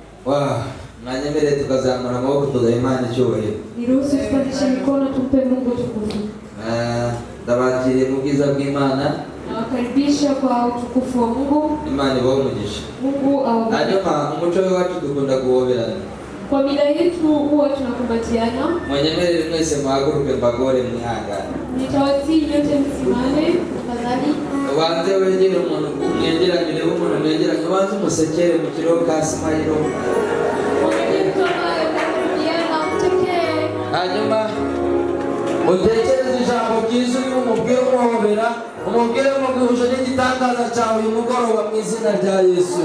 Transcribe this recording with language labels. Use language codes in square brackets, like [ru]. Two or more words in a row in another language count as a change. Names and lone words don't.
[rw] Mwanyemere tukazamura amaboko tugaha Imana icyubahiro. [sw] Niruhusu tupandishe mikono tumpe Mungu tukufu. [rw] Ndabakiriye mu bwiza bw'Imana. [sw] Nawakaribisha kwa utukufu wa Mungu. [rw] Imana ibahe umugisha. [sw] Mungu awabariki. [rw] Hanyuma umuco wacu dukunda guhoberana. [sw] Kwa mila yetu huwa tunakumbatiana. [rw] Mwanyemere mwese muhaguruke mbagore mwihangane. [sw] Nitawasihi nyote msimame tafadhali. [rw] Wanze wegere umuntu mwegeranye umuntu mwegeranye wanze umusekere mu kiro ka Smayiro. Hanyuma utekereze ijambo ryiza umubwire umuhobera umubwire umuguhuje n'igitangaza cyawe uyu mugoroba mu izina rya Yesu.